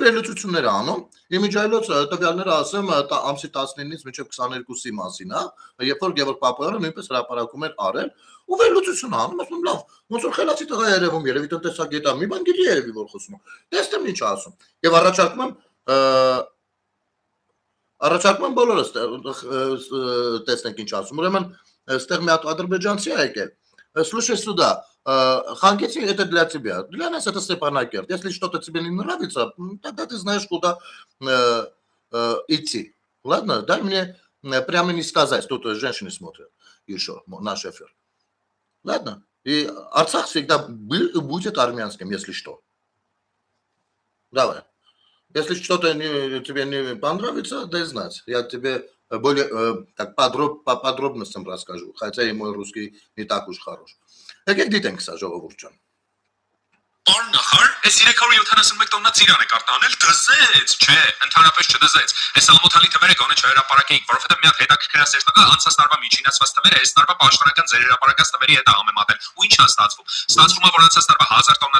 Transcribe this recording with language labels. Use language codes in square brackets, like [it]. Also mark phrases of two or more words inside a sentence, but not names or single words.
[hy] վերլուծություններ է անում, իմիջայլոց տվյալները ասեմ ամսի 19-ից մինչև 22-ի մասին, հա, երբ որ Գևորգ Պապոյանը նույնպես հրապարակում էր արել, ու վերլուծություն անում, ասում լավ, ոնց որ խելացի տղա երևում, երևի տնտեսագետ է, մի բան գիտի երևի որ խոսում է։ Տեսնեմ ինչ ասում։ Եվ առաջարկում եմ բոլորս տեսնենք ինչ ասում։ Ուրեմն այստեղ մի հատ ադրբեջանցի է եկել։ [ru] Слушай сюда, Хангетин это для тебя. Для нас это Степанакерт. Если что-то тебе не нравится, тогда ты знаешь, куда идти. Ладно, дай мне прямо не сказать. Тут женщины смотрят еще наш эфир. Ладно? И Арцах всегда был и будет армянским, если что. Давай. Если что-то тебе не понравится, дай знать. Я тебе более так по подробностям расскажу. Хотя и мой русский не так уж хорош. [hy] Եկեք դիտենք սա ժողովուրդ ջան։ Արնախար, այս 371 տոննա ծիրան է կարտանել, դզեց, չէ, ընդհանրապես չդզեց։ Այս ամոթալի թվերը գոնե չհրապարակեինք, որովհետև մի հատ հետաքրքրասեր տղա անցած տարվա միջինացված թվերը այս տարվա պաշտոնական ձեր հրապարակած թվերի հետ համեմատել։ Ու ի՞նչ է ստացվում։ Ստացվում է, որ անցած տարվա 1000 տոննա